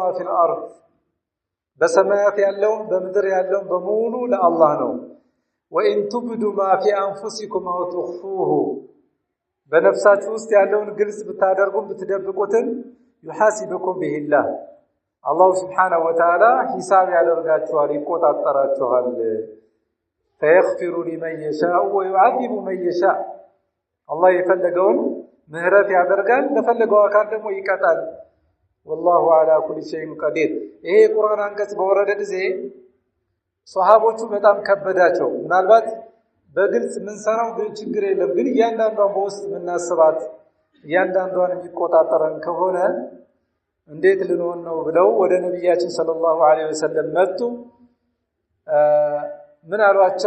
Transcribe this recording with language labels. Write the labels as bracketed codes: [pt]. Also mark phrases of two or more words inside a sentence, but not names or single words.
[ar] في الأرض [am] በሰማያት ያለውን በምድር ያለውን በሙሉ ለአላህ ነው። [ar] وإن تبدوا ما في أنفسكم أو تخفوه [am] በነፍሳችሁ ውስጥ ያለውን ግልጽ ብታደርጉም ብትደብቁትም [ar] يحاسبكم به الله [am] አላህ [ar] سبحانه وتعالى [am] ሂሳብ ያደርጋችኋል ይቆጣጠራችኋል። [ar] فيغفر لمن يشاء ويعذب من يشاء الله يفلقون [am] ምህረት ያደርጋል ለፈለገው አካል ደግሞ ይቀጣል። [ar] والله على كل شيء قدير [am] ይሄ ቁርአን አንቀጽ በወረደ ጊዜ ሷሃቦቹ በጣም ከበዳቸው። ምናልባት በግልጽ ምን ሰራው ግን ችግር የለም ግን እያንዳንዷን በውስጥ ምናስባት እያንዳንዷን የሚቆጣጠረን ከሆነ እንዴት ልንሆን ነው ብለው ወደ ነብያችን [ar] صلى الله عليه وسلم [am] መጡ። ምን አሏቸው?